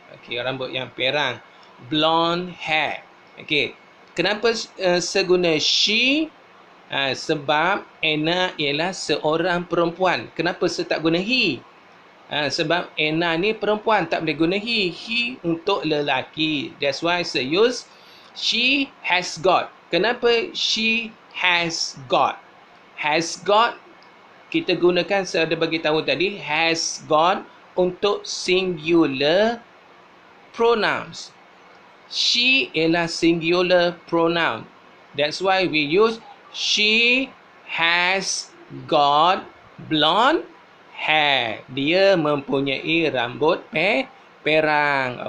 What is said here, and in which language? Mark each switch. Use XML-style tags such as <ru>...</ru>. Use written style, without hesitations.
<ms>Okey, rambut yang perang.</ms> <en>Blonde hair.</en> <ms>Okey, kenapa saya guna she? Sebab Anna ialah seorang perempuan. Kenapa saya tak guna he? Sebab Anna ni perempuan, tak boleh guna he. He untuk lelaki.</ms> <en>That's why saya use she has got.</en> <ms>Kenapa she has got? Has got kita gunakan, saya ada bagi tahu tadi, has got untuk singular pronouns. She ialah singular pronoun.</ms> <en>That's why we use she has got blonde hair.</en> <ms>Dia mempunyai rambut perang.</ms>